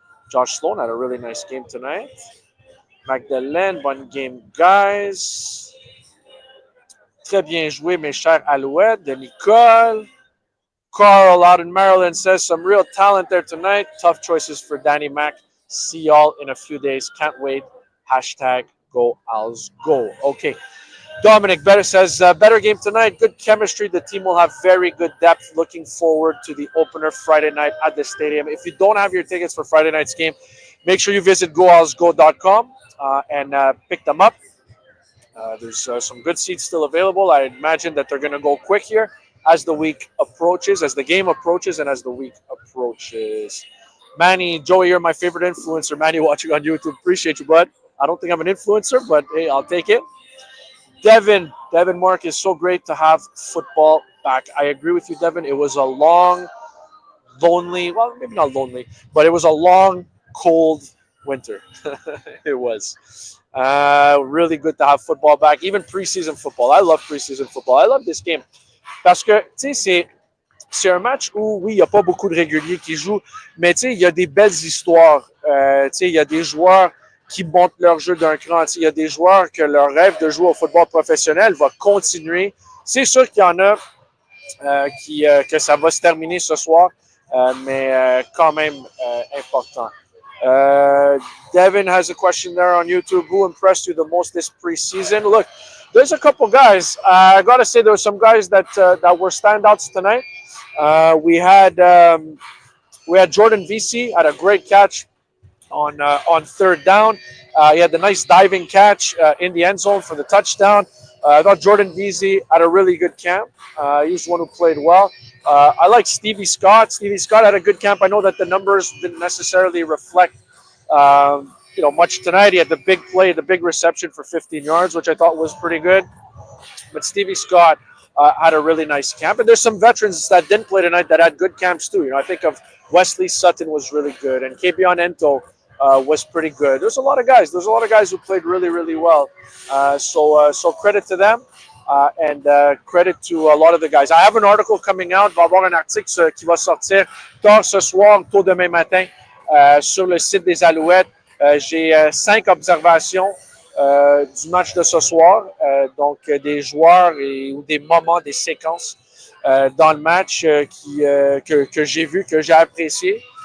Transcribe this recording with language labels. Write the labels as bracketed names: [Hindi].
[English] Josh Sloan had a really nice game tonight. [French] Magdalene, bonne game, guys. Très bien joué, mes chers Alouettes. De Nicole. [English] Carl out in Maryland says, some real talent there tonight. Tough choices for Danny Mac. See y'all in a few days. Can't wait. Hashtag go Owls go. Okay. Dominic Better says, better game tonight. Good chemistry. The team will have very good depth. Looking forward to the opener Friday night at the stadium. If you don't have your tickets for Friday night's game, make sure you visit goowlsgo.com and pick them up. There's some good seats still available. I imagine that they're going to go quick here as the week approaches, as the game approaches, and as the week approaches. Manny, Joey, you're my favorite influencer. Manny, watching on YouTube. Appreciate you, bud. I don't think I'm an influencer, but hey, I'll take it. Devin Mark, is so great to have football back. I agree with you, Devin. It was a long, lonely, well, maybe not lonely, but it was a long, cold winter. It was. Really good to have football back. Even preseason football. I love preseason football. I love this game. [French] Parce que, tu sais, c'est un match où, oui, il n'y a pas beaucoup de réguliers qui jouent, mais tu sais, il y a des belles histoires. Tu sais, il y a des joueurs qui montent leur jeu d'un cran. Il y a des joueurs que leur rêve de jouer au football professionnel va continuer. C'est sûr qu'il y en a que ça va se terminer ce soir, mais quand même important. [English] Devin has a question there on YouTube. Who impressed you the most this preseason? Look, there's a couple guys. I got to say there were some guys that were standouts tonight. We had Jordan Veasy had a great catch on third down. He had the nice diving catch in the end zone for the touchdown. I thought Jordan Veasy had a really good camp. He was the one who played well. I like Stevie Scott. Stevie Scott had a good camp. I know that the numbers didn't necessarily reflect much tonight. He had the big play, the big reception for 15 yards, which I thought was pretty good. But Stevie Scott had a really nice camp. And there's some veterans that didn't play tonight that had good camps too. I think of Wesley Sutton was really good. And Kebion Ento was pretty good. There's a lot of guys. There's a lot of guys who played really, really well. So credit to them. And credit to a lot of the guys. I have an article coming out. [French] Il va y avoir un article qui va sortir tard ce soir, tôt demain matin, sur le site des Alouettes. J'ai 5 observations du match de ce soir, donc des joueurs ou des moments, des séquences dans le match que j'ai vu, que j'ai apprécié.